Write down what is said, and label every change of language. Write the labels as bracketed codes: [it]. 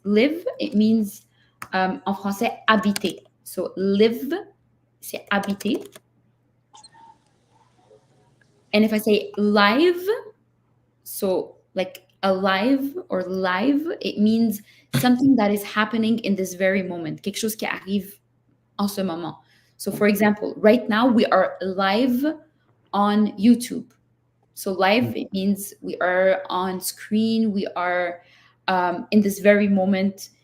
[en] Live, it means [fr] en français habiter. [en] So live, [fr] c'est habiter. [en] And if I say live, so like alive or live, it means something that is happening in this very moment. [fr] Quelque chose qui arrive en ce moment. [en] So for example, right now we are live on YouTube. So live, it means we are on screen, we are in this very moment.